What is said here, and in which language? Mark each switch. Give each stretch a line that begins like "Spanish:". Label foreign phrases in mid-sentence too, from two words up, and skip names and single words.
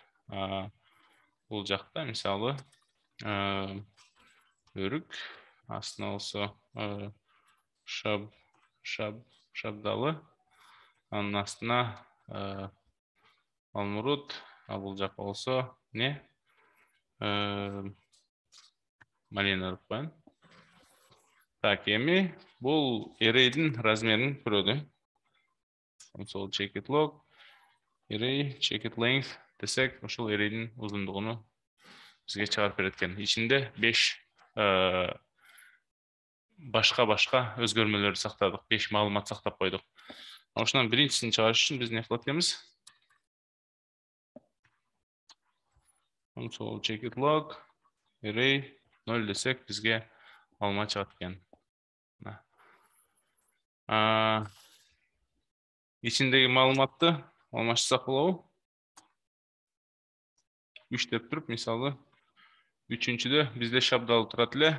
Kyrgyz: Бул жакта мисалы өрүк, астына болсо шабдалы, анын астына алмурут, а бул жакка болсо малина деп коем. Так, эми бул array'дин размерин көрөлү.
English: Console check it log, array check it length
Kyrgyz: десек, ошол array'дин узундугуну бизге чыгарып берет экен. Ичинде 5 башка өзгөрмөлөрдү сактадык, 5 маалымат сактап койдук. Ошонун биринчисин чыгарыш үчүн биз эмне кылат экенбиз?
English: Console check it log, array 0
Kyrgyz: десек, бизге алма чыгат экен. Ичиндеги маалыматты алмаштырсак болобу? 3 деп туруп, мисалы 3-чүдө бизде шабдалы турат эле.